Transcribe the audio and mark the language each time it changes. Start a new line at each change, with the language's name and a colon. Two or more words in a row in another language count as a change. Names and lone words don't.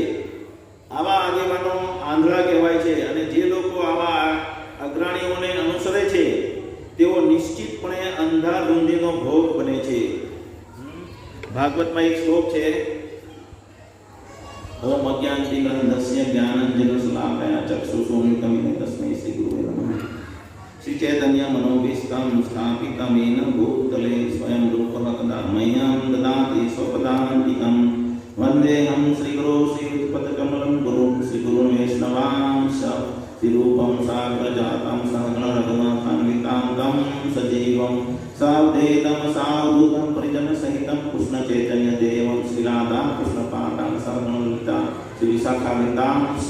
Gujarati: આવા આગેવાનો આંધળા કહેવાય છે અને જે લોકો આવા અગ્રણીઓને અનુસરે છે તેઓ નિશ્ચિતપણે અંધાધૂંધીનો ભોગ બને છે. ભાગવતમાં એક શ્લોક છે,
Sanskrit: ओम अज्ञानतिमिरन्धस्य ज्ञानाञ्जनशलाकया चक्षुषोन्मिलितं तस्मै श्री गुरुवे नमः. श्री चैतन्य मनोभीष्टं स्थापितं येन भूतले स्वयं रूपः कदा मह्यं ददाति स्वपदान्तिकं वन्देऽहं श्रीगुरो श्रीयुतपदकमलं गुरुं श्रीगुरुं वैष्णवांश्च श्रीरूपं साग्रजातं सहगणरघुनाथान्वितां तं सजीवं सावधेतं सावधूतं परिजनसहितं कृष्णचैतन्यदेवं श्रीराधां कृष्णपादां सहगणललिता श्रीविशाखान्वितांश्च.